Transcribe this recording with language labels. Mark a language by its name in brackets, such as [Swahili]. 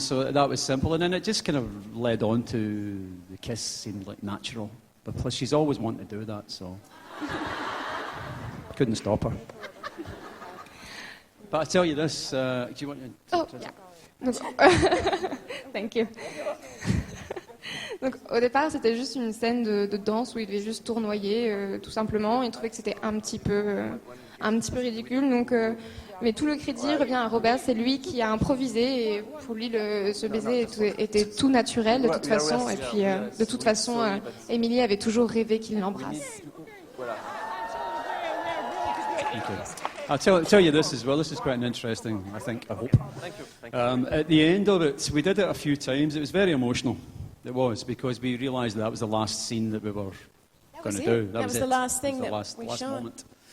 [English] So that was simple, and then it just kind of led on to the kiss seemed like natural. But plus, she's always wanted to do that, so couldn't stop her. But I tell you this, do you want to? Oh, yeah. Donc, thank you. [French] Donc, au départ, c'était juste une scène de danse où il devait juste tournoyer, tout simplement. Il trouvait que c'était un petit peu ridicule. Donc, mais tout le crédit revient à Robert. C'est lui qui a improvisé. Et pour lui, ce baiser était tout naturel de toute façon. Et puis, de toute façon, Emilie avait toujours rêvé qu'il l'embrasse. [English] I'll tell you this as well. This is quite an interesting, I think, I hope. Thank you. At the end of it, we did it a few times. It was very emotional. It was, because we realised that was the last scene that we were going to do. That was the last thing that last we shot. moment.